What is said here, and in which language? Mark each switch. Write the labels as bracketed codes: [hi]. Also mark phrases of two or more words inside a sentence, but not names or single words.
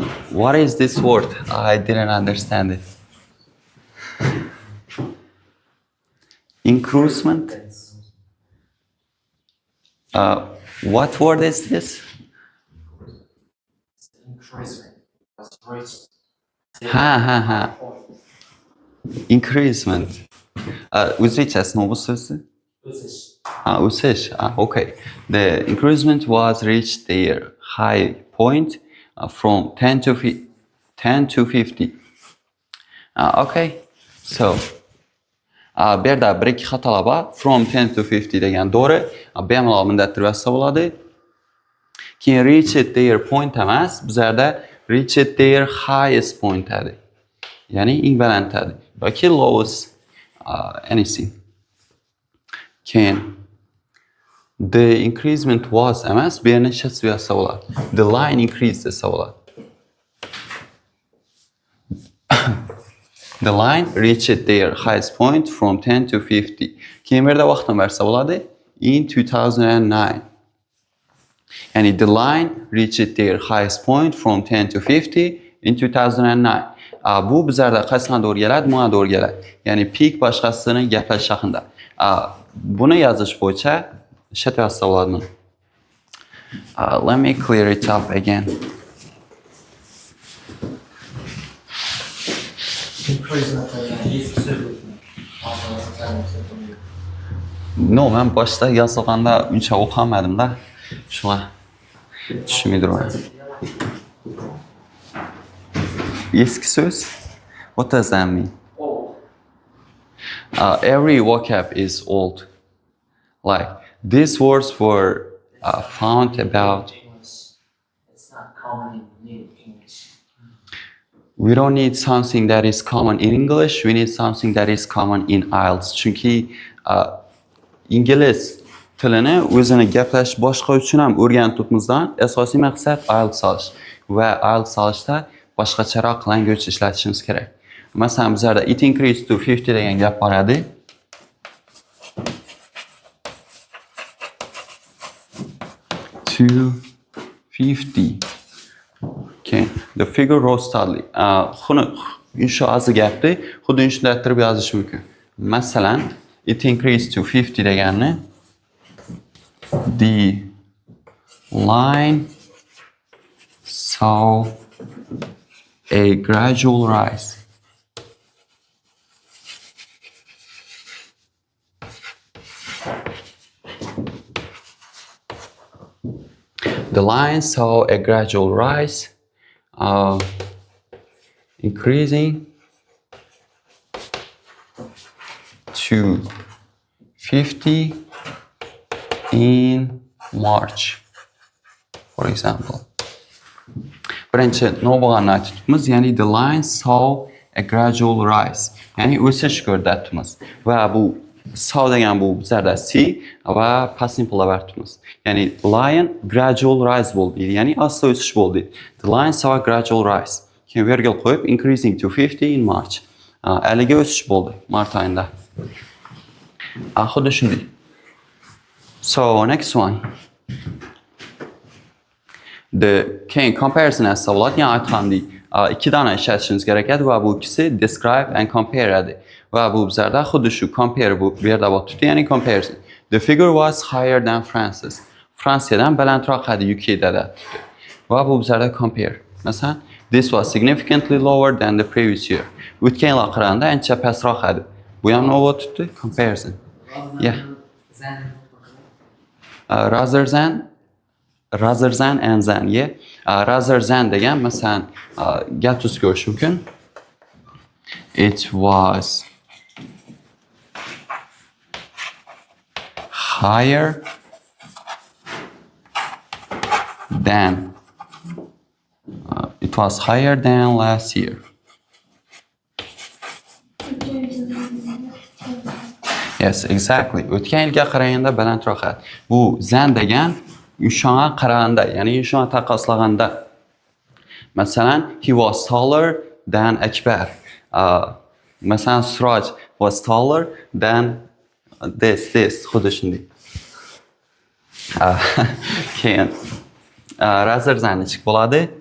[en] What is this word? I didn't understand it. Increasement. What word is this? [uz] Ha. Increasement. O'zbekchasi nima bu so'zi? O'sish. [en] Okay. The increasement was reached their high point from 10 to 50. Okay. So, [uz] bu yerda bir ikki xatolar bor. [en] From 10 to 50 [uz] degan to'g'ri. Bemalol bunday tirib yozsa bo'ladi. Keyin [en] reached their point [uz] emas, bizlarda [en] reached their highest point [uz] edi. Ya'ni eng baland edi. Yoki [en] lowest anything. [uz] Keyin [en] the increasement was [uz] emas, bu yerni shits yozsa bo'ladi. [en] The line increased [uz] desa bo'ladi. [en] The line reached their highest point from 10 to 50. [uz] Keyin bu yerda vaqtni bersa bo'ladi. [en] In 2009. Yani the line reached their highest point from 10 to 50 in 2009. [uz] Bu bizlarda qaysiga to'g'ri keladi? Bunga to'g'ri keladi. Ya'ni peak boshqasini gaplash haqida. Buni yozish bo'yicha shat yozsa bo'ladimi? [en] Let me clear it up again. No, [uz] men boshda yozganda uncha o'qimadim-da. Shuna tushunmayman. Eski so'z. [en] What does that mean? Every vocab is old. Like these words were found about. It's not common in English. We don't need something that is common in English. We need something that is common in IELTS. [uz] Chunki ingliz tilini o'zini gaplash boshqa uchun ham o'rganishimizdan asosiy maqsad IELTS olish va IELTS olishda boshqacharoq language ishlatishimiz kerak. Masalan, bizlarda [en] it increased to 50 [uz] degan gap bor edi. [en] To 50. Okay. The figure rose steadily. [uz] Xuni insho azı gapni xuddi shunday yozish mumkin. Masalan, [en] it increased to 50 deganni the line saw a gradual rise. The line saw a gradual rise, increasing to 50 in March, for example. [uz] Birinchi nima bo'lganini aytibmiz, ya'ni [en] the line saw a gradual rise, [uz] ya'ni o'sish ko'rdi aytibmiz. Va bu saw degan bu bizlarda see va [en] past simple [uz] aytibmiz. Ya'ni [en] line gradual rise [uz] bo'ldi, ya'ni asta o'sish bo'ldi. [en] The line saw a gradual rise. [uz] Keyin virgul qo'yib [en] increasing to 50 in March. [uz] Haliga o'sish bo'ldi mart oyida. Xuddi shunday. [en] So next one. [uz] The keyin comparison asli bo'ladi. Ya'ni aytgandek, ikki dona ishlatishimiz kerak edi va bu ikkisi [en] describe and compare [uz] edi. Va bu bizlarda xuddi shu compare bu yerda bor tutdi, ya'ni comparison. [en] The figure was higher than France's. [uz] Fransiyadan balandroq edi UK'da da tutdi. Va bu bizlarda compare. Masalan, [en] this was significantly lower than the previous year. [uz] O'tgan yilga qaraganda ancha pastroq edi. Bu ham nima tutdi? [en] Comparison. Yeah. Rather than and than, yeah. Rather than [uz] degan masalan gap tuz ko'rish mumkin. [en] It was higher than last year. Yes, exactly. [uz] O'tgan yilga qaraganda balandroq edi. Bu zan degan yumshoqqa qaraganda, ya'ni yumshoqqa taqqoslaganda. Masalan, [en] he was taller than Akbar. Masalan, Suraj was taller than this [uz] xuddi shunday. Keyin rather than nechik bo'ladi?